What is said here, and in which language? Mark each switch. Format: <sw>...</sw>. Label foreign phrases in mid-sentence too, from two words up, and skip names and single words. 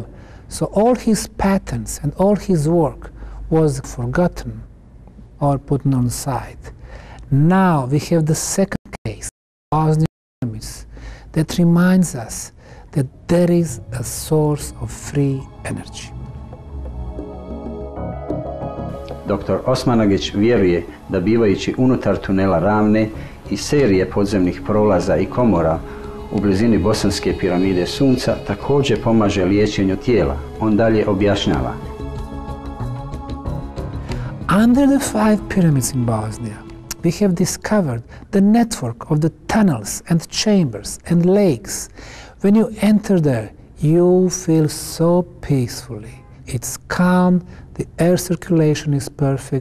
<en>So all his patents and all his work was forgotten or put on the side. Now we have the second case, Bosnian pyramids, that reminds us that there is a source of free energy. Dr.</en> <hr>Osmanagić vjeruje da bivajući unutar tunela Ravne i serije podzemnih prolaza i komora u blizini bosanske piramide Sunca također pomaže liječenju tijela. On dalje objašnjava.</hr> <en>Under the 5 pyramids in Bosnia, we have discovered the network of the tunnels and chambers and lakes. When you enter there, you feel so peacefully. It's calm, the air circulation is perfect.</en>